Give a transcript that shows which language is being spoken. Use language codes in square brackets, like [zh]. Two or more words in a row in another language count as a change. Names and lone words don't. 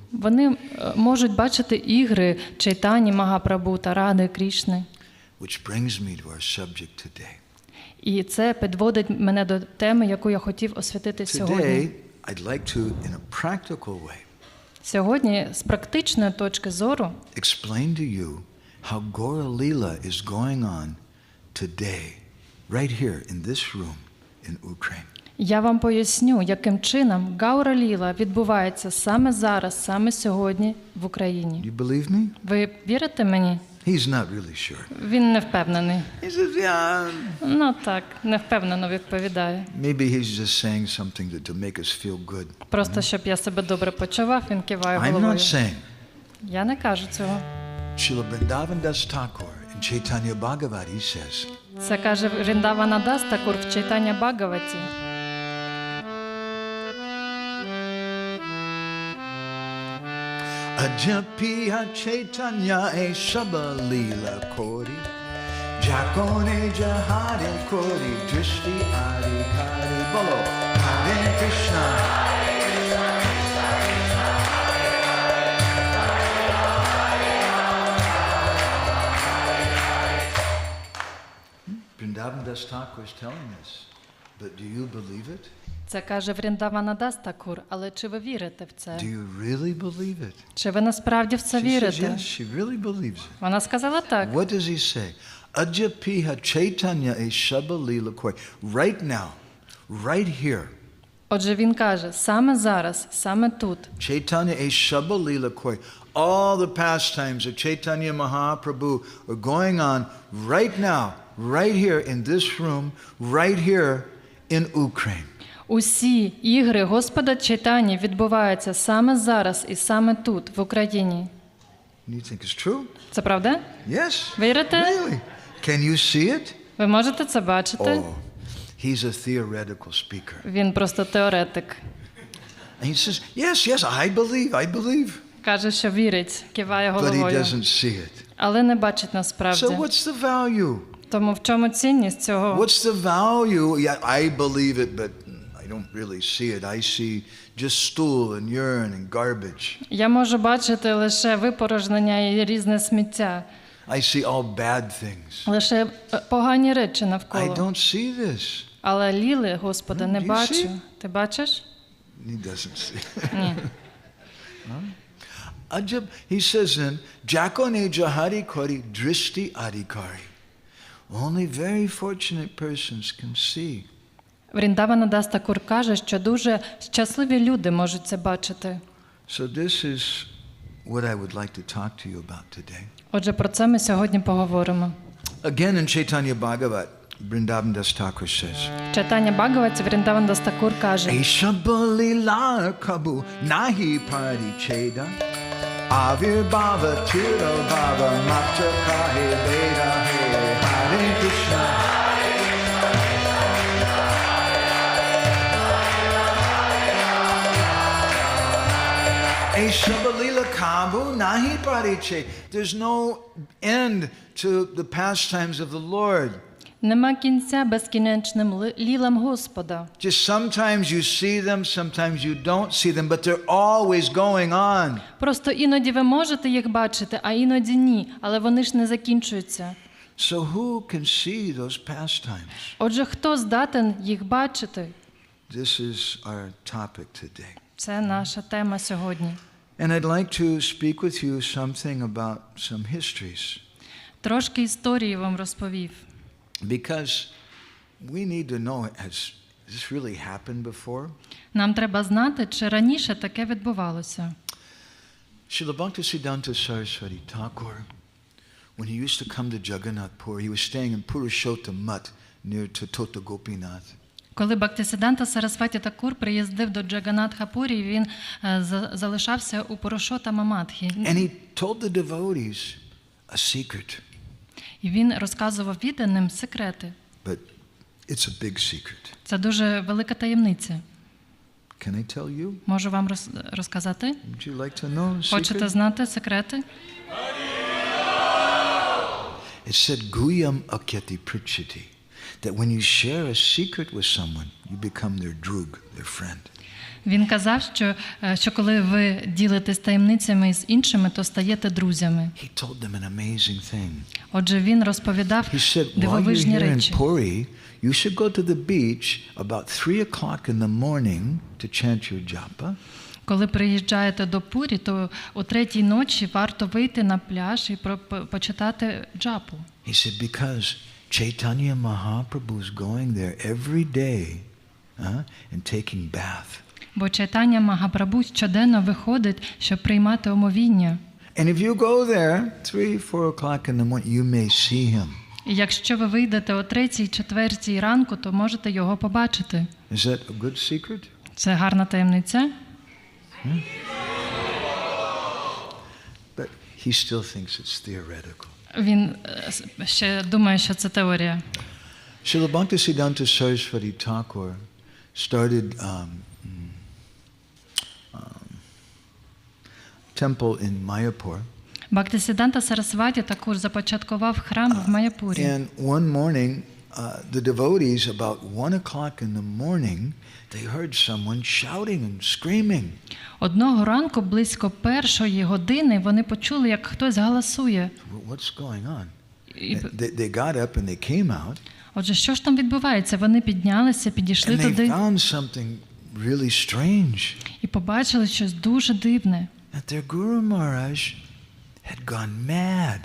[uk] Вони можуть бачити ігри Чайтані Магапрабху та Ради Крішни. [en] Which brings me to our subject today. [uk] І це підводить мене до теми, яку я хотів освітити сьогодні. [en] Today, I'd like to, in a practical way, [uk] Сьогодні, з практичної точки зору, [en] explain to you how Gaura Lila is going on today, right here in this room in Ukraine. [uk] я вам поясню, яким чином Гаура Ліла відбувається саме зараз, саме сьогодні в Україні. [en] Do you believe me? [uk] Ви вірите мені? [en] He's not really sure. [uk] Він не впевнений. [en] He says, yeah, [uk] Ну так, не впевнено відповідає. [en] maybe he's just saying something to make us feel good. [uk] Просто, щоб я себе добре почував, він киває [en] I'm not [uk] головою. [en] saying. [uk] Я не кажу цього. [en] Srila Vrindavananda Thakur in Chaitanya Bhagavat, he says, [uk] Це каже Вріндавананда Такур в Чайтаня Бхагаваті. Ajapiya Chaitanya e Shabalila Kori Jakone Jahari Kori Drishti Adi Kari Bolo Hare Krishna [en] Vrindavan Das Thakur is telling us, but do you believe it? [uk] Це каже Вріндавананда Такур, але чи ви вірите в це? [en] Do you really believe it? [uk] Чи ви насправді в це [en] She says, [uk] вірите? [en] yes, she really believes it. [uk] Вона сказала так. [en] What does he say? Ajapiha Chaitanya e Shabalila Koi. Right now, right here. [uk] Отже, він каже, саме зараз, саме тут. Chaitanya e Shabalila Koi. [en] All the pastimes of Chaitanya Mahaprabhu are going on right now, right here in this room, right here in Ukraine. [uk] Усі ігри Господа Чайтані відбуваються саме зараз і саме тут, в Україні. [en] Do you think it's true? [uk] Це правда? [en] Yes. [uk] Вірите? [en] Really? Can you see it? [uk] Ви можете це бачити? [en] Oh, he's a theoretical speaker. [uk] Він просто теоретик. [en] And he says, yes, I believe. [uk] Каже, що вірить, киває [en] But he [uk] головою. [en] doesn't see it. [uk] Але не бачить насправді. [en] So what's the value? [uk] Тому в чому цінність цього? [en] What's the value? Yeah, I believe it, but I don't really see it. I see just stool and urine and garbage. [uk] Я можу бачити лише випорожнення і різне сміття. [en] I see all bad things. [uk] Лише погані речі [en] I [uk] навколо. [en] don't see this. [uk] Але Ліли, Господи, не [en] Do you [uk] бачу. [en] see? [uk] Ти бачиш? [en] He doesn't see. [uk] Ні. Ajab, [en] he says then, Jakone Jahari Kori Drishti Adhikari. Only very fortunate persons can see. [uk] Вріндавананда Такур каже, що дуже щасливі люди можуть це бачити. [en] So this is what I would like to talk to you about today. [uk] Отже, про це ми сьогодні поговоримо. [en] Again in Chaitanya Bhagavat, Vrindavan Das Thakur says, [uk] Чайтаня Бхагаваті Вріндавананда Такур каже, Eshabalila Kabu Nahi Pari Cheda Avir Bhava Tiro Bhava Matcha Kahe Veda Hare Krishna Eshabalila Kabu Nahi Pari Cheda. [en] There's no end to the pastimes of the Lord. [uk] нема кінця безкінечним лілам Господа. [en] Just sometimes you see them, sometimes you don't see them, but they're always going on. [uk] Просто іноді ви можете їх бачити, а іноді ні, але вони ж не закінчуються. [en] So who can see those pastimes? [uk] Отже, хто здатен їх бачити? [en] This is our topic today. [uk] Це наша тема сьогодні. [en] And I'd like to speak with you something about some histories. [uk] Трошки історії вам розповів. [en] Because we need to know, has this really happened before? [uk] Нам треба знати, чи раніше таке відбувалося. [en] Srila Bhактіведанта Saraswati Thakur when he used to come to Jagannath Pur, he was staying in Purushottam Mutt near to Tota Gopinath. [uk] Коли Бхактіведанта Сарасваті Такур приїздив до Джаганатха-Пурі, він залишався у Пурушоттама Матхі. [en] And he told the devotees a secret. [uk] І він розказував відданим секрети. [en] But it's a big secret. [uk] Це дуже велика таємниця. [en] Can I tell you? [uk] Можу вам розказати? [en] Would you like to know a [uk] Хочете [en] secret? [uk] знати секрети? [en] It said Guyam Akyati Prichiti, that when you share a secret with someone, you become their drug, their friend. [uk] Він казав, що коли ви ділитесь таємницями з іншими, то стаєте друзями. [en] He told them an amazing thing. [uk] Отже, він розповідав [en] He said, while you're [uk] дивовижні [en] here in [uk] речі. [en] Puri, you should go to the beach about 3 o'clock in the morning to chant your japa. [uk] Коли приїжджаєте до Пурі, то о 3-й ночі варто вийти на пляж і почитати джапу. [en] He said, because Chaitanya Mahaprabhu is going there every day and taking bath. [uk] Бо Чайтаня Магапрабху щоденно виходить, щоб приймати омовіння. [en] And if you go there 3-4 o'clock in the morning, you may see him. [uk] І якщо ви вийдете о 3-4 ранку, то можете його побачити. [en] Is that a good secret? [uk] Це гарна таємниця. [en] But he still thinks it's theoretical. [uk] Він ще думає, що це теорія. [en] Srila Bhaktisiddhanta Saraswati Thakur started temple in Mayapur. [uk] Бхактіведанта Сарасваті також започаткував храм в Майяпурі. [en] And one morning, the devotees, about 1 o'clock in the morning, they heard someone shouting and screaming. [uk] Одного ранку, близько 1-ї години, вони почули, як хтось галасує. [en] What's going on? They got up and they came out. [uk] Отже, що ж там відбувається? Вони піднялися, підійшли [en] And they [uk] туди [en] found something really strange. [uk] і побачили щось дуже дивне. [en] That their Guru Maharaj had gone mad.